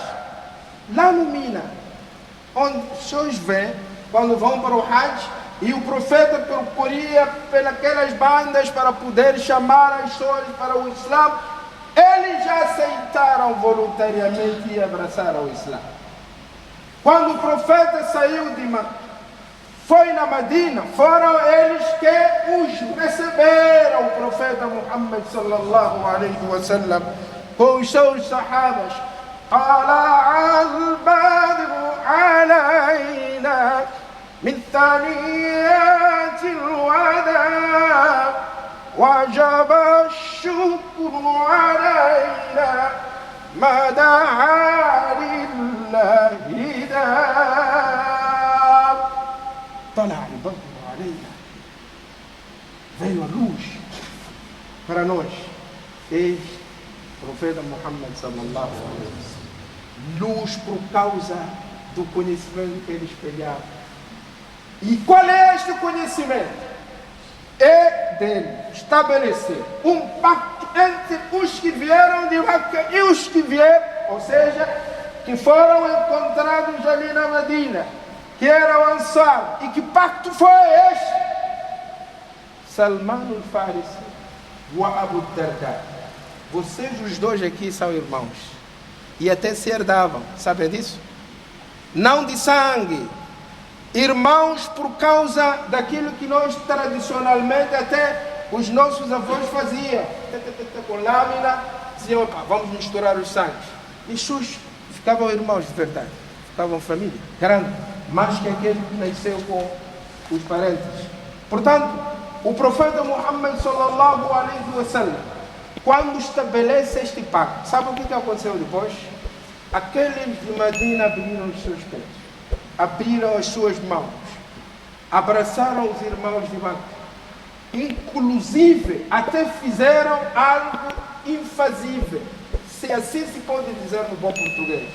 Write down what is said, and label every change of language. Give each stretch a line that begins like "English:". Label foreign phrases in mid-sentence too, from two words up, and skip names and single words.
Portuguese: Lá no Mina, onde os senhores vêem, quando vão para o Hajj, e o profeta procuria pelas bandas para poder chamar as pessoas para o Islã, eles já aceitaram voluntariamente e abraçaram o Islã. Quando o profeta saiu de Meca, foi na Medina, foram eles que os receberam, o profeta Muhammad
Arabic: صلى الله عليه وسلم,
Portuguese: com os seus sahabas.
Arabic: طلع البدر علينا من ثنيات الوداع وجب الشكر علينا ما دعا لله داع. طلع البدر علينا,
Portuguese: veio a luz para nós, este profeta Muhammad
Arabic: صلى الله عليه وسلم.
Portuguese: Luz por causa do conhecimento que ele espelhava. E qual é este conhecimento? É dele estabelecer um pacto entre os que vieram de Meca e os que vieram, ou seja, que foram encontrados ali na Medina, que eram Ansar. E que pacto foi este? Salman al-Farisi e Abu Darda. Vocês os dois aqui são irmãos. E até se herdavam, sabem disso? Não de sangue. Irmãos por causa daquilo que nós tradicionalmente até os nossos avós faziam. Com lâmina, diziam, opa, vamos misturar os sangues. E sus ficavam irmãos de verdade. Ficavam família grande, mais que aquele que nasceu com os parentes. Portanto, o profeta Muhammad
Arabic: صلى الله عليه وسلم,
Portuguese: quando estabelece este pacto, sabe o que aconteceu depois? Aqueles de Medina abriram os seus pés, abriram as suas mãos, abraçaram os irmãos de Meca, inclusive até fizeram algo infazível, se assim se pode dizer no bom português.